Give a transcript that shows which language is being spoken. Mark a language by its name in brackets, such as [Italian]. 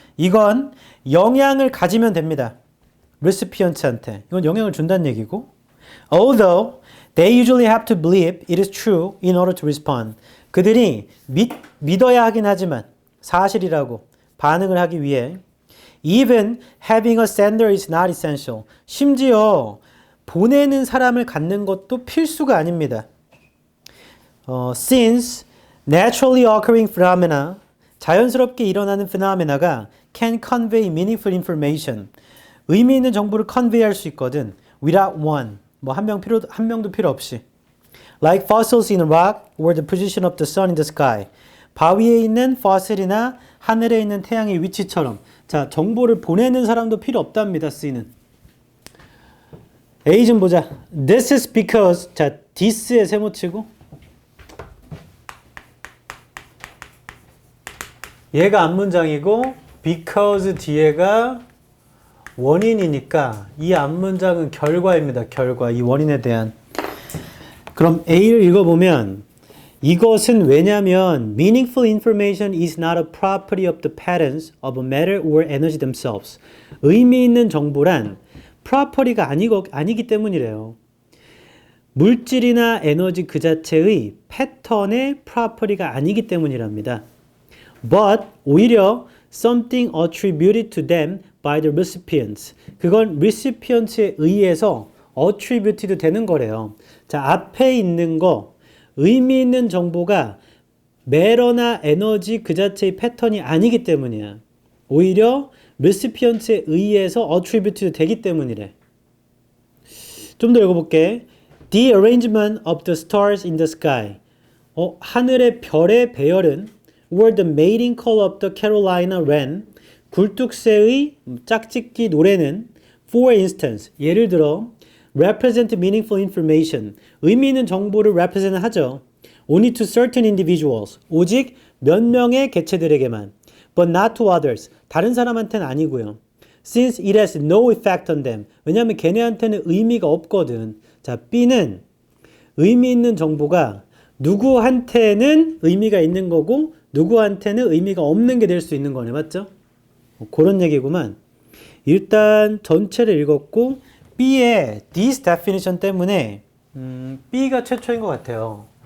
[Korean] 이건 영향을 가지면 됩니다. recipients한테. 이건 영향을 준다는 얘기고. [English] Although they usually have to believe it is true in order to respond. [Korean] 그들이 믿어야 하긴 하지만 사실이라고 반응을 하기 위해 [English] Even having a sender is not essential. [Korean] 심지어 보내는 사람을 갖는 것도 필수가 아닙니다. [English] Since naturally occurring phenomena, [Korean] 자연스럽게 일어나는 [English] phenomena가 can convey meaningful information. [Korean] 의미 있는 정보를 convey할 수 있거든. [English] Without one. [Korean] 뭐 한 명도 필요 없이. [English] Like fossils in rock or the position of the sun in the sky. [Korean] 바위에 있는 fossil이나 하늘에 있는 태양의 위치처럼. 자, 정보를 보내는 사람도 필요 없답니다. C는. A 좀 보자. [English] This is because. [Korean] 자, this에 세모치고. 얘가 앞문장이고 because 뒤에가 원인이니까 이 앞문장은 결과입니다. 결과. 이 원인에 대한. 그럼 A를 읽어보면 이것은 왜냐면 [English] meaningful information is not a property of the patterns of a matter or energy themselves. [Korean] 의미 있는 정보란 property가 아니기 때문이래요. 물질이나 에너지 그 자체의 패턴의 property가 아니기 때문이랍니다. [English] But [Korean] 오히려 [English] something attributed to them by the recipients. [Korean] 그건 recipients에 의해서 attributed 되는 거래요. 자, 앞에 있는 거 의미 있는 정보가 matter나 에너지 그 자체의 패턴이 아니기 때문이야. 오히려 recipients에 의해서 attributed 되기 때문이래. 좀 더 읽어볼게. [English] The arrangement of the stars in the sky. [Korean] 하늘의 별의 배열은 [English] or the mating call of the Carolina wren. [Korean] 굴뚝새의 짝짓기 노래는 [English] for instance. [Korean] 예를 들어 [English] represent meaningful information. [Korean] 의미 있는 정보를 represent 하죠. [English] Only to certain individuals. [Korean] 오직 몇 명의 개체들에게만. [English] But not to others. [Korean] 다른 사람한테는 아니고요. [English] Since it has no effect on them. [Korean] 왜냐하면 걔네한테는 의미가 없거든. 자, B는 의미 있는 정보가 누구한테는 의미가 있는 거고 누구한테는 의미가 없는 게 될 수 있는 거네. 맞죠? 그런 얘기구만. 일단 전체를 읽었고 B의 this definition 때문에 B가 최초인 것 같아요.